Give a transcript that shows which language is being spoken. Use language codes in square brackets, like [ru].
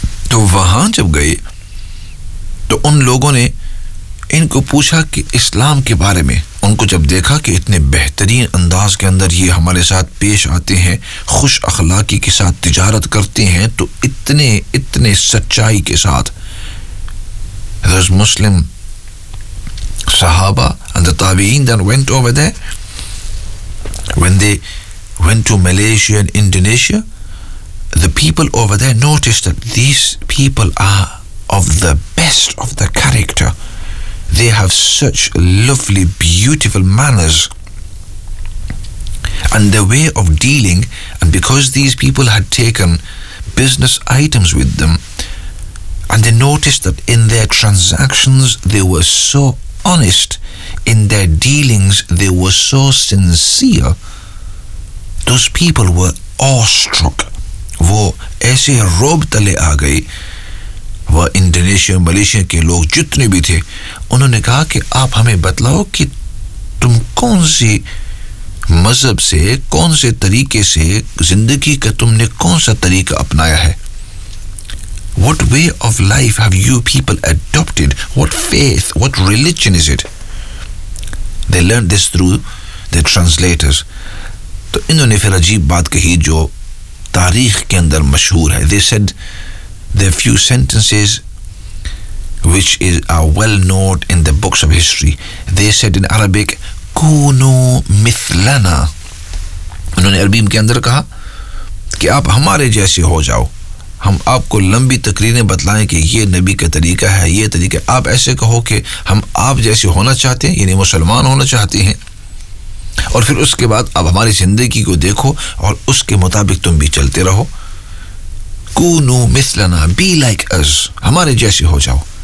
[hi] तो वहां जब गए तो उन लोगों ने इनको पूछा कि इस्लाम के बारे में, उनको जब देखा कि इतने बेहतरीन अंदाज के अंदर ये हमारे साथ पेश आते हैं, खुश अखलाकी के साथ तिजारत करते हैं, तो इतने इतने सच्चाई के साथ [en] those Muslim sahaba and the tabi'in then went over there, when they went to Malaysia and Indonesia, the people over there noticed that these people are of the best of the character. They have such lovely, beautiful manners and the way of dealing. And because these people had taken business items with them, and they noticed that in their transactions they were so honest, in their dealings they were so sincere, those people were awestruck. [hi] वो ऐसे रोब तले आ गए, वह Indonesia Malaysia के लोग जितने भी थे, उन्होंने कहा कि आप हमें बतलाओ कि तुम कौन से मज़हब से, कौन से तरीके से जिंदगी का तुमने कौन सा तरीका अपनाया है, [en] what way of life have you people adopted, what faith, what religion is it? They learned this through their translators. [hi] तो इन्होंने फिर अजीब बात कही जो तारीख के अंदर मशहूर है, [en] they said the few sentences which is are well known in the books of history. [hi] They said in Arabic, [ar] kunu mithlana, [hi] उन्होंने अरबी के अंदर कहा कि आप हमारे जैसे हो जाओ, हम आपको लंबी तकरीरें बतलाएं कि ये नबी का तरीका है, ये तरीका, आप ऐसे कहो कि हम आप जैसे होना चाहते हैं, यानी मुसलमान होना चाहते हैं, और फिर उसके बाद आप हमारी ज़िंदगी को देखो और उसके मुताबिक तुम भी चलते रहो, [ar] कूनो मिसलना, [en] be like us, [hi] हमारे जैसे हो जाओ।